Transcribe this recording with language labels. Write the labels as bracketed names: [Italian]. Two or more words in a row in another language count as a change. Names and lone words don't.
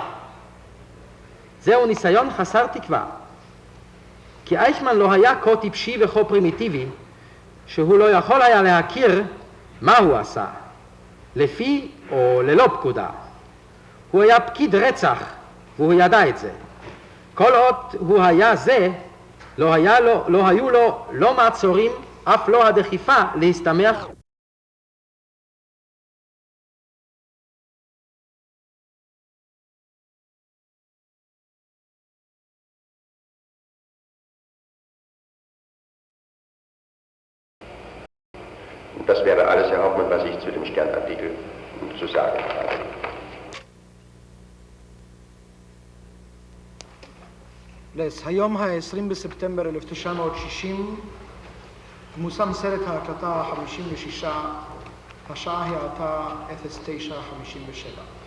[Hebrew] זהו ניסיון חסר תקווה, כי אייכמן לא היה כה טיפשי וכה פרימיטיבי, שהוא לא יכול היה להכיר מה הוא עשה, לפי או ללא פקודה. הוא היה פקיד רצח, והוא ידע את זה. כל עוד הוא היה זה, לא היו לו לא מעצורים, אף לא הדחיפה להסתמך. [German] Das wäre alles, Herr Hauptmann, was ich zu dem Sternartikel zu sagen habe. [Hebrew] היום ה-20 בספטמבר 1960 מושם סרט ההקלטה ה-56, השעה הייתה 09:57.